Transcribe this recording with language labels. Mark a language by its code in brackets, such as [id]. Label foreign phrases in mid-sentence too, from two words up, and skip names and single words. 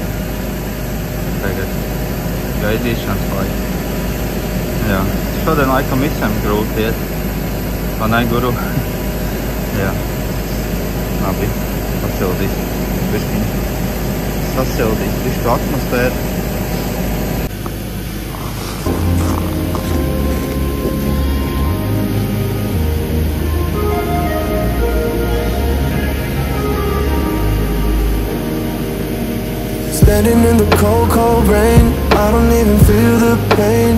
[lv] Tagad gaidīšanas laika. Jā. Šodien laikam visiem grūti iet. Man neguru. Jā. Labi. Pasildīs. Bišķiņ. Sasildīs bišķu atmosfēru. [en] Standing in the cold, cold rain, I don't even feel the pain.